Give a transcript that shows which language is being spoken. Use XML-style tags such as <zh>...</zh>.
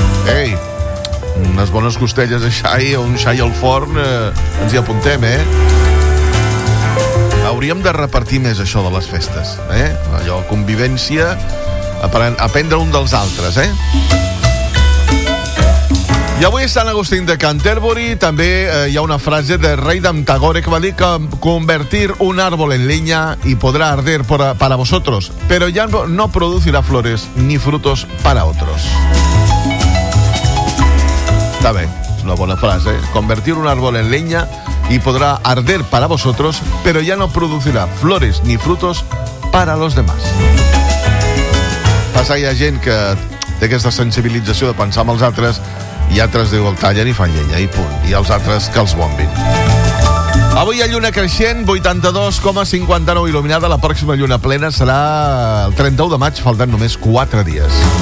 <ca>Ei, unes bones costelles de xai o un xai al forn, ens hi apuntem, eh? Hauríem de repartir més això de les festes, eh? Allò, convivència, aprendre un dels altres, eh? I avui és Sant Agustí de Canterbury. També hi ha una frase de Raydam Tagore que va dir que</ca> <es>convertir un árbol en leña y podrá arder para vosotros, pero ya no producirá flores ni frutos para otros. Está bien, es una buena frase, ¿eh? Convertir un árbol en leña y podrá arder para vosotros, pero ya no producirá flores ni frutos para los demás.</es> <ca>Passa, hi ha gent que té aquesta sensibilització de pensar en els altres, i altres diu, el tallen i fan llenya, i punt. I els altres, que els bombin. Avui hi ha lluna creixent, 82,59 il·luminada. La pròxima lluna plena serà el 31 de maig, faltant només 4 dies.</ca>